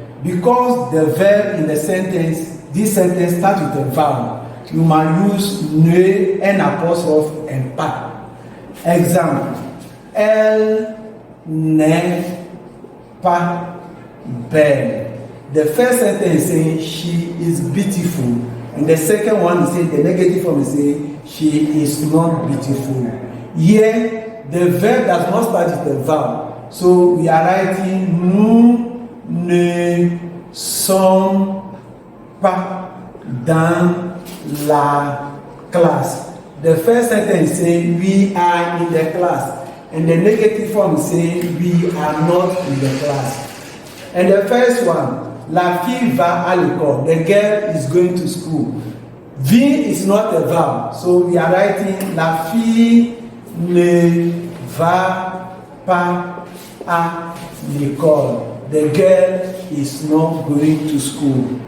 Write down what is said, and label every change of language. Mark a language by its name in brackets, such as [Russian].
[English] Because the verb in the sentence, this sentence starts with a vowel, you might use ne, an apostrophe, and pas. [French] Example, elle n'est pas belle. [English] The first sentence is saying she is beautiful. And the second one is saying, the negative form is saying she is not beautiful. Here, the verb does not start with a vowel. So we are writing [French] nous ne sommes pas dans la classe. [English] The first sentence is saying we are in the class. And the negative form is saying we are not in the class. And the first one, [French] la fille va à l'école. [English] The girl is going to school. V is not a vowel. So we are writing [French] la fille ne va pas à l'école. [English] The girl is not going to school.